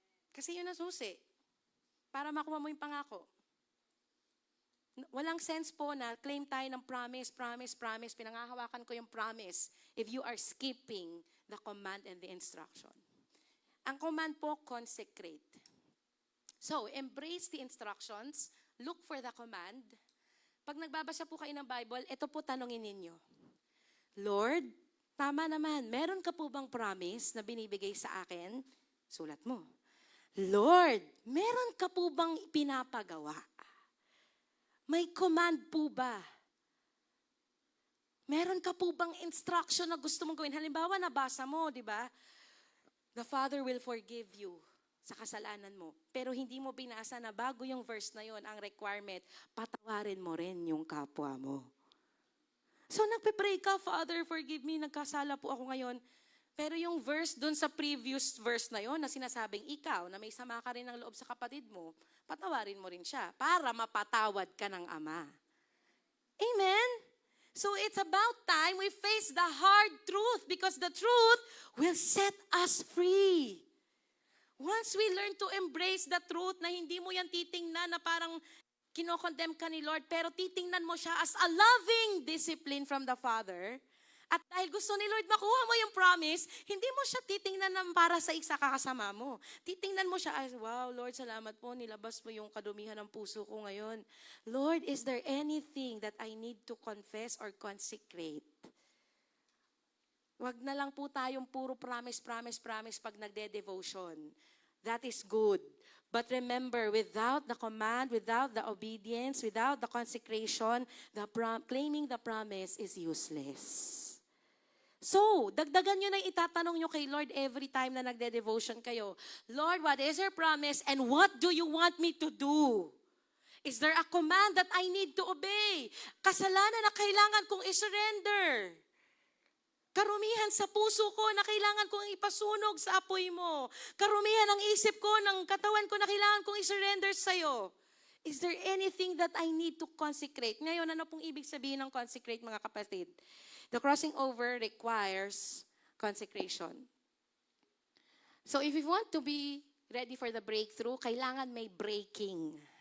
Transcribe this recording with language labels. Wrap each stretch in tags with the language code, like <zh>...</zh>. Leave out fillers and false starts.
<tl>Kasi yun ang susi. Para makuha mo yung pangako. Walang sense po na claim tayo ng promise, pinangahawakan ko yung promise</tl> <en>if you are skipping the command and the instruction.</en> <tl>Ang command po, consecrate.</tl> <en>So, embrace the instructions, look for the command.</en> <tl>Pag nagbabasa po kayo ng Bible, ito po tanongin ninyo. Lord, tama naman, meron ka po bang promise na binibigay sa akin? Sulat mo. Lord, meron ka po bang pinapagawa? May command po ba? Meron ka po bang instruction na gusto mong gawin? Halimbawa, nabasa mo, di ba?</tl> <en>The Father will forgive you</en> <tl>sa kasalanan mo. Pero hindi mo binasa na bago yung verse na yon, ang requirement, patawarin mo rin yung kapwa mo. So, nagpe-pray ka,</tl> <en>Father, forgive me,</en> <tl>nagkasala po ako ngayon. Pero yung verse dun sa previous verse na yon na sinasabing ikaw, na may sama ka rin ng loob sa kapatid mo, patawarin mo rin siya para mapatawad ka ng Ama. Amen?</tl> <en>So it's about time we face the hard truth because the truth will set us free. Once we learn to embrace the truth</en> <tl>na hindi mo yan titingnan na parang kinokondemn ka ni Lord, pero titingnan mo siya</tl> <en>as a loving discipline from the Father.</en> <tl>At dahil gusto ni Lord makuha mo yung promise, hindi mo siya titingnan na para sa isa kakasama mo. Titingnan mo siya as, wow, Lord, salamat po, nilabas mo yung kadumihan ng puso ko ngayon.</tl> <en>Lord, is there anything that I need to confess or consecrate?</en> <tl>Wag na lang po tayong puro promise pag nagde-devotion.</tl> <en>That is good. But remember, without the command, without the obedience, without the consecration, claiming the promise is useless.</en> <tl>So, dagdagan nyo na itatanong nyo kay Lord every time na nagde-devotion kayo.</tl> <en>Lord, what is your promise and what do you want me to do? Is there a command that I need to obey?</en> <tl>Kasalanan na kailangan kong isurrender. Karumihan sa puso ko na kailangan kong ipasunog sa apoy mo. Karumihan ng isip ko, ng katawan ko na kailangan kong isurrender sa'yo.</tl> <en>Is there anything that I need to consecrate?</en> <tl>Ngayon, ano pong ibig sabihin ng consecrate, mga kapatid?</tl> <en>The crossing over requires consecration. So if you want to be ready for the breakthrough,</en> <tl>kailangan may breaking.</tl>